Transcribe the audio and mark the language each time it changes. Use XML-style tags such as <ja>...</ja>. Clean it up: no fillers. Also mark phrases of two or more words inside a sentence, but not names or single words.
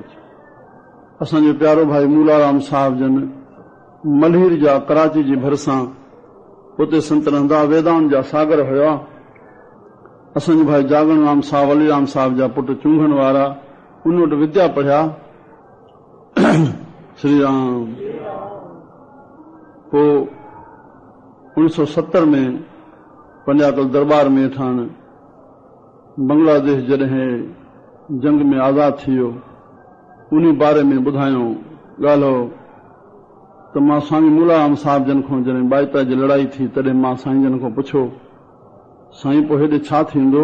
<sd>असांजो प्यारो भाई मूलाराम साहिब जन मल्हीर जा कराची जी भरिसां उते संत रहंदा, वेदांत जा सागर हुया। असांजो भाई जागण राम साहिब, अलीराम साहिब जा पुट चूंघण वारा, उन वटि विद्या पढ़िया। श्री राम। पोइ 1970 में पंजाकल दरबार में ठाण बांग्लादेश जॾहिं जंग में आज़ाद थी वियो, उन बारे में ॿुधायो ॻाल्हो त मां स्वामी मूलाराम साहिब जन खां जॾहिं बाइता जी लड़ाई थी तॾहिं मां साईं जन खां पुछो, साईं पोइ हेॾे छा थींदो?</sd>